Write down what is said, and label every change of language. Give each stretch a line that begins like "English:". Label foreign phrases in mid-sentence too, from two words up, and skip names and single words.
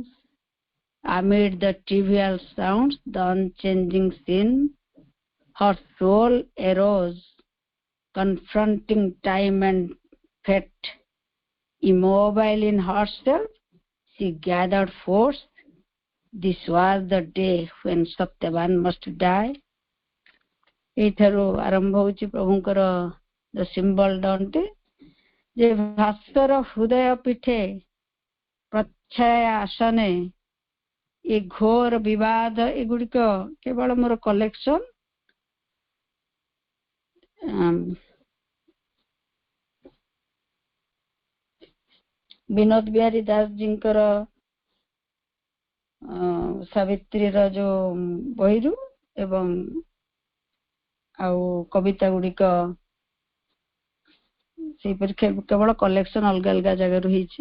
English: Amid the trivial sounds, the unchanging scene, her soul arose, confronting time and fate. Immobile in herself, she gathered force. This was the day when Satyavan must die.
Odia: ଏଇଠାରୁ ଆରମ୍ଭ ହଉଛି ପ୍ରଭୁଙ୍କର
English: the symbol
Odia: ଦଣ୍ଡଟି ଯେ ଭାସ୍କର ହୃଦୟ ପିଠେ ପ୍ରଚ୍ଛାୟା ଆସନେ ଏ ଘୋର ବିବାଦ ଏଗୁଡିକ କେବଳ ମୋର କଲେକ୍ସନ। ବିନୋଦ ବିହାରୀ ଦାସ ଜୀଙ୍କର ସାବିତ୍ରୀର ଯୋଉ ବହିରୁ ଏବଂ ଆଉ କବିତା ଗୁଡିକ ସେଇପରି କେବଳ କଲେକ୍ସନ ଅଲଗା ଅଲଗା ଜାଗାରୁ ହେଇଛି।